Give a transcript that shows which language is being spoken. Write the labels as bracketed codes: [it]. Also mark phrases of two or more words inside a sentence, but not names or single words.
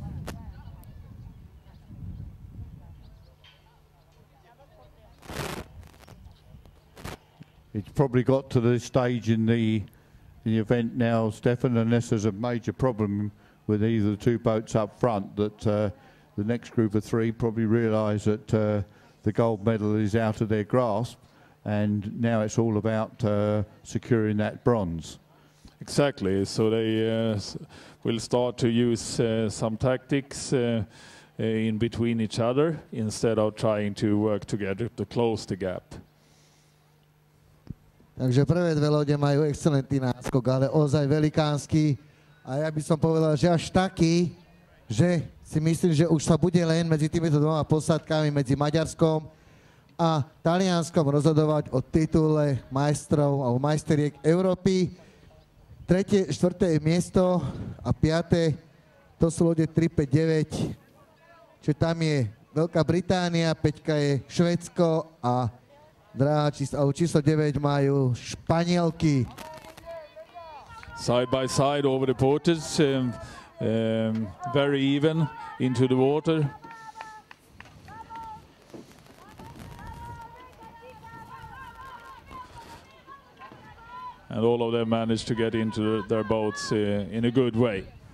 [en] It's probably got to this stage in the event now, Stefan, unless there's a major problem with either the 2 boats up front, that the next group of 3 probably realise that the gold medal is out of their grasp, and now it's all about securing that bronze. Exactly, so they will start to use some tactics in between each other instead of trying to work together to close the gap. [sk] Takže prvé 2 lode majú excelentný náskok, ale ozaj velikánsky. A ja by som povedal, že až taký, že si myslím, že už sa bude len medzi týmito 2 posádkami, medzi Maďarskom a Talianskom, rozhodovať o titule majstrov alebo majsteriek Európy. 3., 4. miesto a 5. to sú lode 3, 5, 9, čiže tam je Veľká Británia, 5 je Švédsko a číslo 9 majú Španielky. [en] Side by side over the portage, very even into the water. And all of them managed to get into their boats in a good way.